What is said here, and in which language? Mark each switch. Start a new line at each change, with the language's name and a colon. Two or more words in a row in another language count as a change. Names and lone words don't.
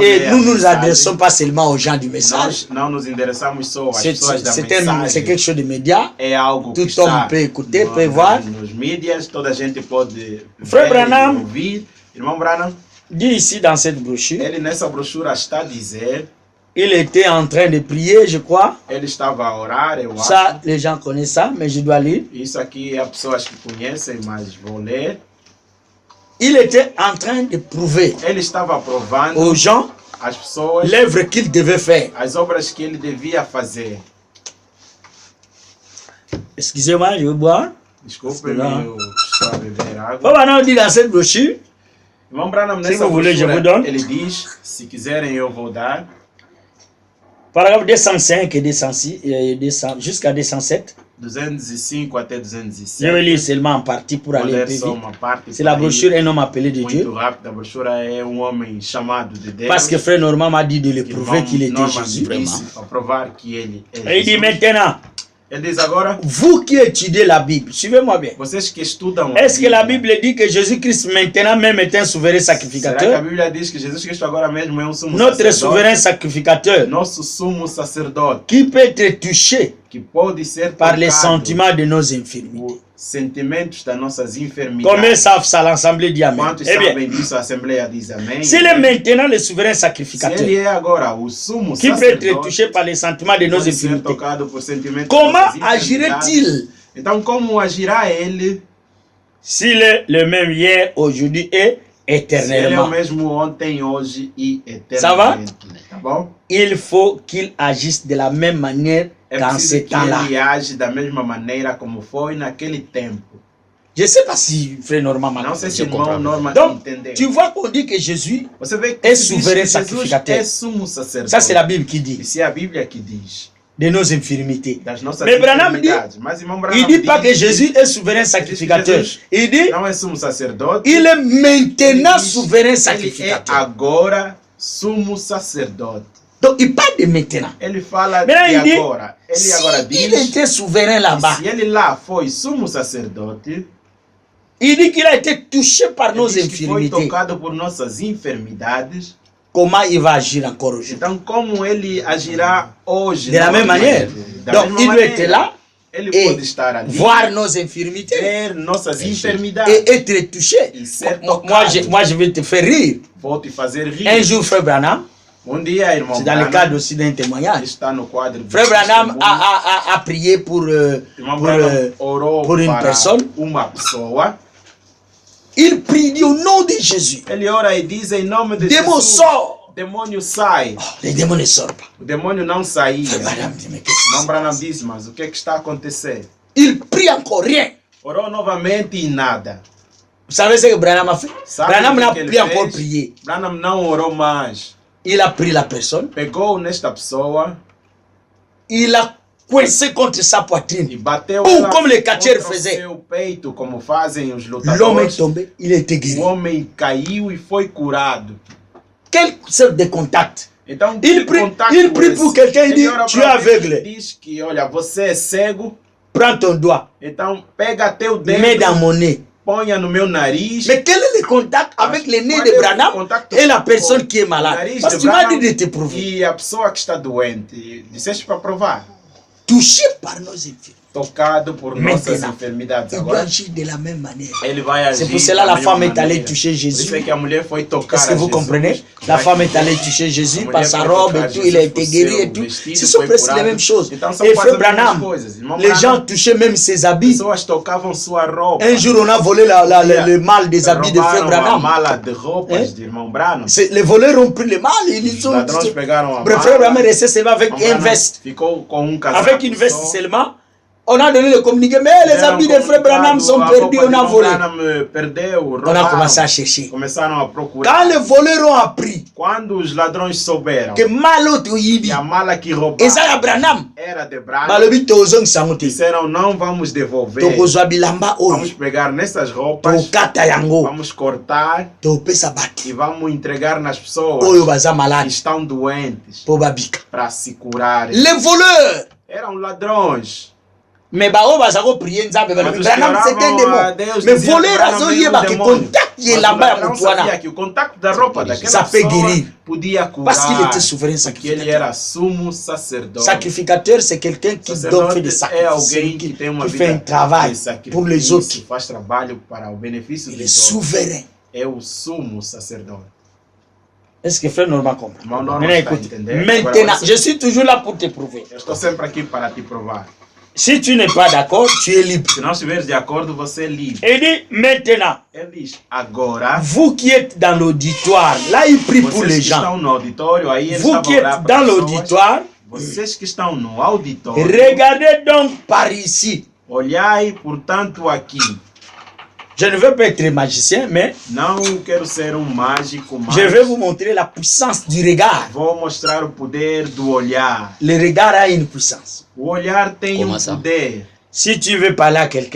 French: Et
Portuguese: lê a
French: nous nous
Portuguese: mensagem.
French: adressons pas seulement aux gens du message.
Portuguese: Nós não nos endereçamos só às
French: C'est
Portuguese: pessoas da
French: c'est
Portuguese: mensagem.
French: quelque chose de média.
Portuguese: É algo que
French: Tout homme
Portuguese: está
French: peut écouter, peut voir.
Portuguese: nos mídias, toda a gente pode
French: Frère
Portuguese: ver e
French: Branham.
Portuguese: ouvir. Irmão Branham,
French: Dit ici dans cette brochure,
Portuguese: ele nessa brochura está a dizer,
French: il était en train de prier, je crois.
Portuguese: ele estava a orar, eu
French: Ça,
Portuguese: acho.
French: les gens connaissent ça, mais je dois lire.
Portuguese: Isso aqui há pessoas que conhecem, mas vou ler.
French: Il était en train de prouver
Portuguese: Ele estava provando
French: aux gens
Portuguese: às pessoas
French: l'œuvre qu'ils devaient faire.
Portuguese: as obras que ele devia fazer.
French: Excusez-moi, je vais boire.
Portuguese: Desculpe-me,
French: Là.
Portuguese: eu estou a beber água.
French: Bon, maintenant, on dit dans cette brochure,
Portuguese: Irmão Branham,
French: Se
Portuguese: nessa
French: vous voulez, je
Portuguese: brochura,
French: vous donne.
Portuguese: ele diz, se quiserem eu vou dar.
French: paragraphe 205 et 206, jusqu'à 207.
Portuguese: 205 até 207.
French: Je vais lire seulement en partie pour
Portuguese: Vou
French: aller un
Portuguese: ler
French: peu
Portuguese: só
French: vite.
Portuguese: uma parte.
French: C'est la
Portuguese: para ir
French: brochure Un homme appelé de
Portuguese: muito
French: Dieu.
Portuguese: rápido. A brochura é homem chamado de Deus.
French: Parce que frère Normand m'a dit de le
Portuguese: que
French: prouver qu'il était
Portuguese: Norman
French: Jésus.
Portuguese: disse para provar que ele é
French: Et il dit
Portuguese: Jesus.
French: maintenant,
Portuguese: Ele diz agora,
French: vous qui étudiez la Bible, suivez-moi bien.
Portuguese: vocês que estudam a
French: Est-ce que la
Portuguese: Bíblia,
French: Bible dit que Jésus-Christ maintenant même est un souverain
Portuguese: será que a
French: sacrificateur?
Portuguese: Bíblia diz que Jesus Cristo agora mesmo é um sumo
French: Notre
Portuguese: sacerdote?
French: souverain sacrificateur
Portuguese: Nosso sumo sacerdote,
French: qui peut être touché
Portuguese: que pode ser
French: par les
Portuguese: tocado
French: sentiments de nos infirmités.
Portuguese: sentimentos das nossas enfermidades.
French: Combien savent ça l'Assemblée dit Amen?
Portuguese: Quantos sabem disso? A Assembleia diz amém.
French: S'il est maintenant le souverain sacrificateur,
Portuguese: ele é agora o sumo
French: qui peut être touché par les sentiments de nos infirmités, comment agirait-il?
Portuguese: Então, como agirá ele?
French: S'il est le même hier, aujourd'hui et éternellement.
Portuguese: Ele é o mesmo ontem, hoje e eternamente.
French: Ça va?
Portuguese: Tá bom?
French: Il faut qu'il agisse de la même manière dans ce temps-là.
Portuguese: Ele age da mesma maneira como foi naquele tempo.
French: Je ne sais pas si frère Norman m'a compris. Donc, tu vois qu'on dit que Jésus est souverain sacrificateur. Ça, c'est la Bible qui dit. C'est la Bible qui dit. De nos infirmités. Mais Branham dit, il ne dit pas que Jésus est souverain sacrificateur. Il dit, il est maintenant souverain sacrificateur.
Portuguese: Ele é agora sumo sacerdote.
French: Donc il parle de maintenant.
Portuguese: Ele fala de agora. Ele agora diz,
French: il était souverain là-bas.
Portuguese: Se ele lá foi sumo sacerdote,
French: il dit qu'il a été touché par nos infirmités.
Portuguese: Foi tocado por nossas enfermidades.
French: Comment il va agir encore aujourd'hui?
Portuguese: Então como ele agirá hoje?
French: De la même manière. Donc il doit être là
Portuguese: ele
French: et
Portuguese: pode estar ali,
French: voir nos infirmités,
Portuguese: ver nossas enfermidades
French: et être touché. Moi je vais te faire rire.
Portuguese: Vou te fazer rir.
French: Un jour frère Branham,
Portuguese: dia, irmão,
French: c'est dans le cadre aussi d'un témoignage.
Portuguese: Está no quadro
French: frère Branham a prié pour une personne.
Portuguese: Uma pessoa.
French: Il prie, dit au nom de Jésus.
Portuguese: Ele ora e diz em nome de
French: Démon
Portuguese: Jesus.
French: sort.
Portuguese: Demônio sai.
French: Le démon ne sort pas.
Portuguese: O demônio não saía.
French: Frère Branham dit, mais qu'est-ce
Portuguese: Não, Branham diz, mas o que é que está a acontecer?
French: Il prie encore rien.
Portuguese: Orou novamente e nada.
French: Vous savez ce que Branham a fait?
Portuguese: Sabe
French: Branham n'a
Portuguese: que
French: plus encore prié.
Portuguese: Branham não orou mais.
French: Il a pris la personne.
Portuguese: Pegou nesta pessoa.
French: Il a coincé contre sa poitrine.
Portuguese: E bateu
French: Boum, comme les catcheurs faisaient.
Portuguese: Seu peito, como fazem os lutadores.
French: L'homme est tombé, il a été guéri.
Portuguese: O homem caiu e foi curado.
French: Quel sorte de contact?
Portuguese: Então,
French: il prie pour quelqu'un, il dit, tu es aveugle.
Portuguese: Diz que, olha, você é cego.
French: Prends ton doigt.
Portuguese: Então, pega teu dedo.
French: Mets dans mon nez.
Portuguese: Ponha no meu nariz.
French: Mais quel est le contact avec le nez de Branham et la personne qui est malade? Parce que tu m'as dit de te prouver.
Portuguese: E a pessoa que está doente, disseste para provar.
French: Touché par nos infirmités.
Portuguese: Tocado por nossas enfermidades.
French: Il doit agir de la même manière.
Portuguese: Ele vai agir.
French: C'est pour cela que la femme est allée toucher Jésus.
Portuguese: Que a mulher foi tocar.
French: Est-ce que vous comprenez? La femme est allée toucher Jésus par sa robe et tout, il a été guéri et tout. Ce sont presque les mêmes choses. Et frère Branham, les gens touchaient même ses habits. Un jour, on a volé le mal des habits de frère Branham. Les voleurs ont pris le mal. Ils ont. Frère Branham est resté seulement avec une veste. Avec une veste seulement. On a donné le communiqué, mais les habits de frère Branham sont perdus, on a volé. On a commencé à chercher. Quand les voleurs ont appris que Maloto Yibi, et ça y Branham,
Portuguese: disseram não vamos devolver. Vamos pegar nessas roupas, vamos cortar e vamos entregar nas pessoas que estão doentes para se curarem.
French: Les voleurs
Portuguese: eram ladrões.
French: Mais bah on va ça prier nzambe Branham c'est un démon. Mais voler razo yeba que contact est là-bas à Mutwana.
Portuguese: Que o contato da roupa daquela
French: ça peut guérir.
Portuguese: Podia curar.
French: Parce qu'il était souverain sacrificateur.
Portuguese: Ele era sumo sacerdote.
French: Sacrificateur c'est quelqu'un qui donne fait des sacrifices, qui fait un travail pour les autres.
Portuguese: Faz trabalho para o benefício dos outros. Souverain. É o sumo sacerdote.
French: Est-ce que frère Norman comprend? Maintenant, je suis toujours là pour te prouver.
Portuguese: Eu estou sempre aqui para te provar.
French: Si tu n'es pas d'accord, tu es libre.
Portuguese: Se não estiveres de acordo, você é livre.
French: Il dit maintenant.
Portuguese: Ele diz agora.
French: Vous qui êtes dans l'auditoire, là il prie pour les gens. Vous qui êtes dans l'auditoire,
Portuguese: vocês que estão no auditório,
French: regardez donc par ici.
Portuguese: Olhai, portanto, aqui.
French: Je ne veux pas être magicien, mais
Portuguese: não quero ser mágico, mas
French: je vais vous montrer la puissance du regard.
Portuguese: Vou mostrar o poder do olhar.
French: Le regard a une puissance.
Portuguese: O olhar tem poder.
French: Si tu veux parler à quelqu'un,